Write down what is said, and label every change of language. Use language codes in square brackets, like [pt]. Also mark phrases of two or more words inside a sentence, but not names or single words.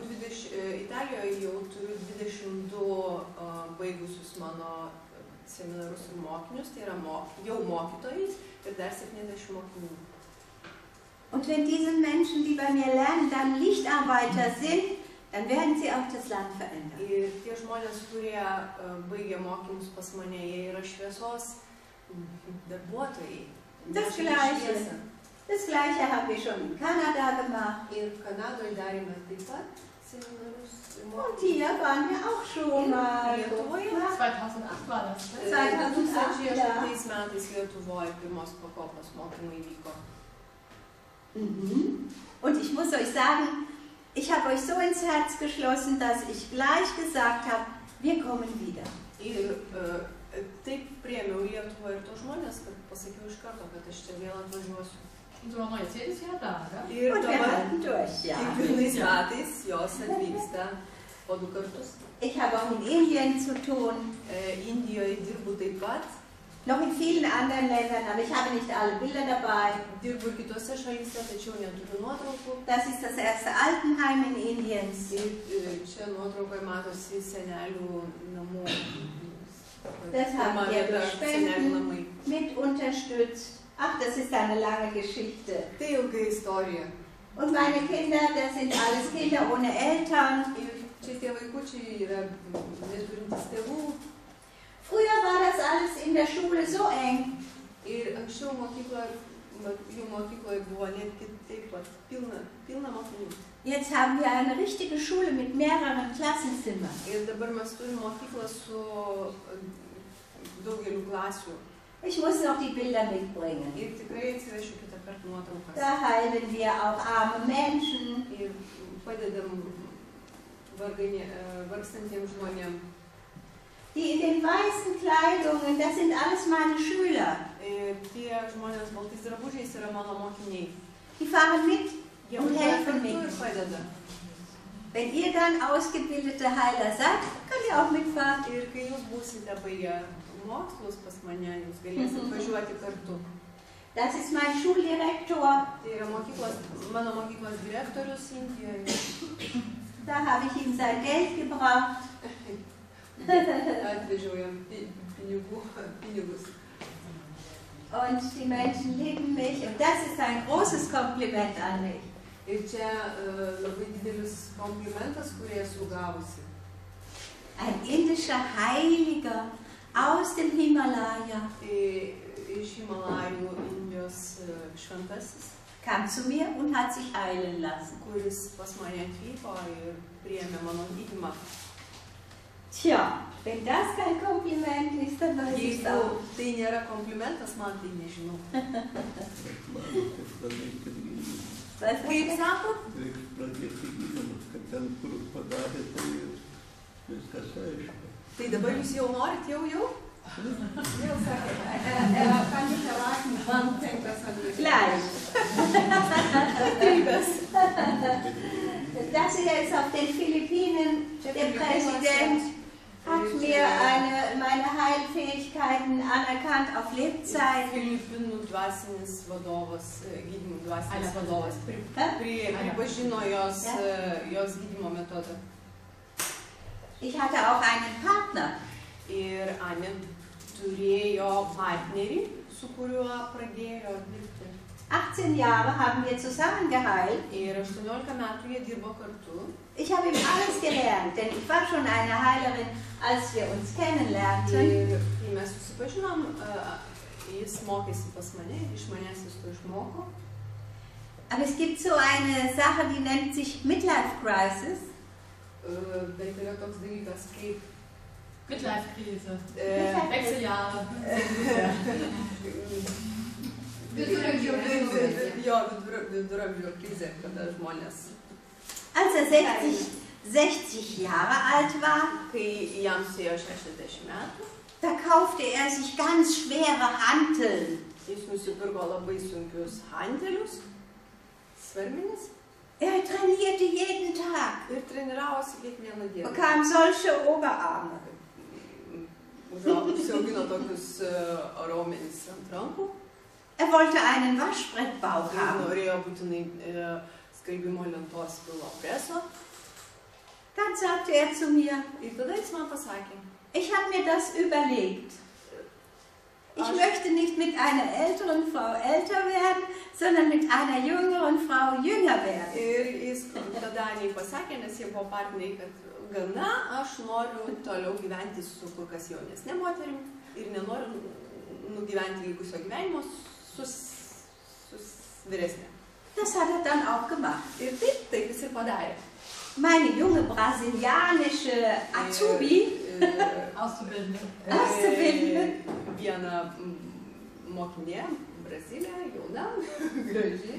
[lt] Italijoje jau turiu 22 baigusius mano seminarus ir mokinius, tai yra jau mokytojais ir dar 70 mokinių. [de] Und wenn diese Menschen, die bei mir lernen, dann Lichtarbeiter sind, dann werden sie auch das Land verändern. [lt] Ir tie žmonės, kurie baigia mokymus pas mane, jie yra šviesos darbuotojai. [de] Das Gleiche haben wir schon in Kanada gemacht. [lt] Ir Kanadoje darėme taip pat seminarus. [de] Und hier waren wir auch schon mal. 2008 war das. [lt] 2008 metais Lietuvoje pirmos pakopos mokymai vyko. [de] Und ich muss euch sagen, ich habe euch so ins Herz geschlossen, dass ich gleich gesagt habe, wir kommen wieder. [lt] Ir taip priėmiau Lietuvą ir tos žmonės, kad pasakiau iš karto, kad aš čia vėl atvažiuosiu. [de] Unsere neue jedes Jahr da, gell? [lt] Ir [de] Und wir [lt] dabar [de] halten durch, ja. [lt] kiekvienais metais jos atvyksta po 2 kartus. [de] Ich habe auch in Indien zu tun, [lt] Indijoje dirbu taip pat. [de] noch in vielen anderen Ländern, aber ich habe nicht alle Bilder dabei. [lt] Dirbu kitose šalyse, tačiau neturiu nuotraukų. [de] Das ist das erste Altenheim in Indien. [lt] Ir čia nuotraukoje matosi senelių namų. [de] Das haben wir [lt] Senelių [de] Spenden [lt] namai. [de] mit unterstützt. Ach, das ist eine lange Geschichte. [lt] Tai ilga istorija. [de] Und meine Kinder, das sind alles Kinder ohne Eltern. [lt] Ir čia tie vaikučiai yra neturintys tėvų. [de] Früher war das alles in der Schule so eng. [lt] Ir anksčiau jų mokykloje buvo netgi taip pat pilna mokinių. [de] Jetzt haben wir eine richtige Schule mit mehreren Klassenzimmern. [lt] Ir dabar mes turime mokyklą su daugeliu klasių. [de] Ich muss noch die Bilder mitbringen. [lt] Ir tikrai atsivešiu kitą kartą nuotraukas. [de] Da heilen wir auch arme Menschen. [lt] Ir padedam vargstantiems žmonėms. [de] Die in den weißen Kleidungen, das sind alles meine Schüler. [lt] Tie žmonės baltais drabužiais yra mano mokiniai. [de] Die fahren mit [lt] Jie [de] und [lt] važiuoja [de] helfen [lt] kartu ir [de] mit. [lt] padeda. [de] Wenn ihr dann ausgebildete Heiler seid, könnt ihr auch mitfahren. [lt] Ir kai jūs būsite baigę mokslus pas mane, jūs galėsite važiuoti kartu. [de] Das ist mein Schuldirektor. [lt] Tai yra mano mokyklos direktorius Indijoje. [de] Da habe ich ihm sein Geld gebracht. [lt] Atvežiau jam pinigus. [de] Und die Menschen lieben mich. Und das ist ein großes Kompliment an mich. [lt] Ir čia labai didelis komplimentas, kurį esu gavusi. [de] Ein indischer Heiliger aus dem Himalaya [lt] Iš Himalajų Indijos šventasis, [de] kam zu mir und hat sich heilen lassen. [lt] kuris pas mane atvyko ir priėmė mano gydymą. [de] Tja, wenn das kein Kompliment ist, dann weiß ich es [lt] Jeigu [de] auch. [lt] tai nėra komplimentas, man tai nežinau. Reikės pradėti gydymus. [de] Was [lt] Kaip sako? Reikia pradėti gydymus, kad ten, kur padarė, tai viskas aišku. Tai dabar jūs jau norit, jau? Jau sakė, [de] kann nicht erwarten, wann fängt das an mit Gleich. Taibės. Das hier ist auf den Philippinen. Der Präsident hat mir meine Heilfähigkeiten anerkannt auf Lebzeit. [lt] Filipinų dvasinis vadovas, gydymų dvasinis vadovas pripažino jos gydymo metodą. [de] Ich hatte auch einen Partner. [lt] Ir Anė turėjo partnerį, su kuriuo pradėjo dirbti. [de] 18 Jahre haben wir zusammen geheilt. [lt] Ir 18 metų jie dirbo kartu. [de] Ich habe ihm alles gelernt, denn ich war schon eine Heilerin, als wir uns kennenlernten. [lt] Ir kai mes susipažinom, jis mokėsi pas mane, iš manęs jis to išmoko. [de] Aber es gibt so eine Sache, die nennt sich [en] Midlife Crisis. [lt] Bet yra toks dalykas kaip [de] Midlife-Krise. Wechseljahre. [lt] Viduramžių krizė, kada žmonės. [de] Als er 60 Jahre alt war, [lt] Kai jam suėjo 60 metų, [de] da kaufte er sich ganz schwere Hanteln. [lt] jis nusipirko labai sunkius hantelius, svarmenis, [de] Er trainierte jeden Tag, [lt] ir treniravosi kiekvieną dieną. [de] bekam solche Oberarme. [lt] Užsiaugino tokius raumenis ant rankų. [de] Er wollte einen Waschbrettbauch [lt] Jis [de] haben. [lt] norėjo būtinai skalbimo lentos pilo preso. [de] Dann sagte er zu mir, [lt] Ir tada jis man pasakė, [de] ich habe mir das überlegt. Ich möchte nicht mit einer älteren Frau älter werden, sondern mit einer jüngeren Frau jünger werden. [lt] ir jis tada Anei pasakė, nes jie buvo partneriai, kad gana aš noriu toliau gyventi su kur kas jaunesnė moterim ir nenoriu nugyventi likusio gyvenimo su vyresnė. [de] Das hat er dann auch gemacht. [lt] Ir taip jis ir padarė. [de] Meine junge brasilianische Azubi, Auszubildende. Auszubildende, [lt] Viena mokinė, Brazilė, jauna, graži,